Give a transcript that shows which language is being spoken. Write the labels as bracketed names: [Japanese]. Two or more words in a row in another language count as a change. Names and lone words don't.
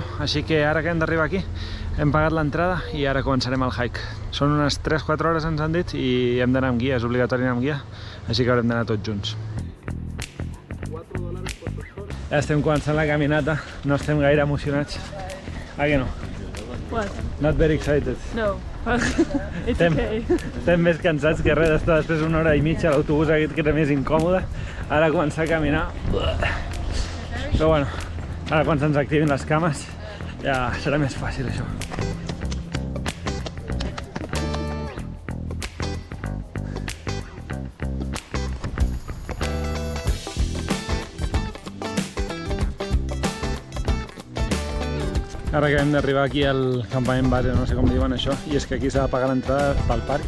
[Catalan] Així que ara que hem d'arribar aquí, hem pagat l'entrada i ara començarem el hike. Són unes 3-4 hores, ens han dit, i hem d'anar amb guia, és obligatori anar amb guia, així que haurem d'anar tots junts. Ja estem començant la caminata, no estem gaire emocionats. Ah, que no? [English] What? Not very excited. No. It's okay. [Catalan] Estem més cansats que res d'estar després d'una hora i mitja a l'autobús aquest que era més incòmode. Ara començar a caminar. Però bueno, ara quan se'ns activin les cames ja serà més fàcil això. Ara que hem d'arribar aquí al campament base, no sé com diuen això, i és que aquí s'ha de pagar l'entrada pel parc.